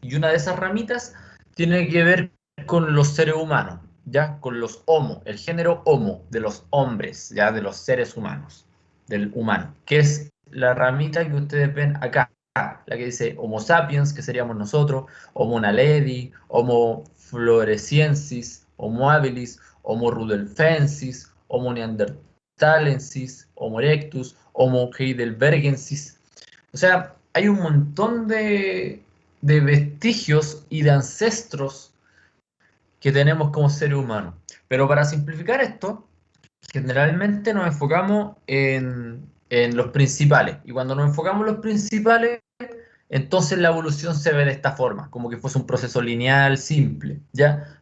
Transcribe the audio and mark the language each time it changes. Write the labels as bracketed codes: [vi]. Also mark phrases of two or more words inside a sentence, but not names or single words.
[es] Y una de esas ramitas tiene que ver con los seres humanos, ¿ya? Con los homo, el género homo, de los hombres, ¿ya? De los seres humanos, del humano, que es la ramita que ustedes ven acá, la que dice Homo sapiens, que seríamos nosotros, Homo naledi, Homo floresiensis, Homo habilis, Homo rudolfensis, Homo neanderthalensis, Homo erectus, Homo heidelbergensis. O sea, hay un montón de vestigios y de ancestros que tenemos como seres humanos. Pero para simplificar esto, generalmente nos enfocamos en los principales. Y cuando nos enfocamos en los principales, entonces la evolución se ve de esta forma, como que fuese un proceso lineal, simple, ¿ya?